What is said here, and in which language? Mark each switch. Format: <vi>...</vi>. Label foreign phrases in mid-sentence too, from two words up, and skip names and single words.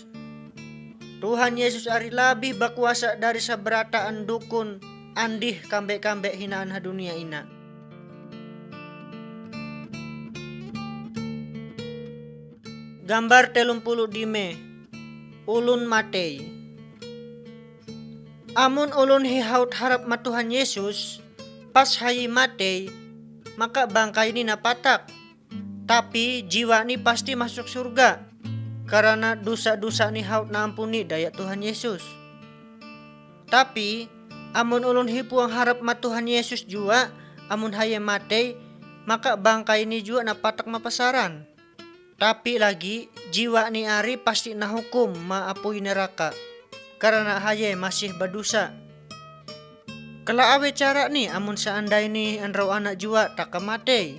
<mhy>Tuhan Yesus ari lebih berkuasa dari seberataan dukun andih kambe-kambe hinaan ha dunia ina. Gambar 30 dime ulun matei. Amun ulun hihaut harap ma Tuhan Yesus pas hayi matei, maka bangkai ni napatak. Tapi jiwa ni pasti masuk surga karena dosa-dosa ni haut na ampuni daya Tuhan Yesus. Tapi amun ulun hipuang harap ma Tuhan Yesus jua, amun haye matei, maka bangkai ni jua napatak mapasaran. Tapi lagi jiwa ni ari pasti nahukum maapui neraka karena haye masih berdosa. Kala awe cara ni amun seandai ni anrau anak jua takam matei.</mhy>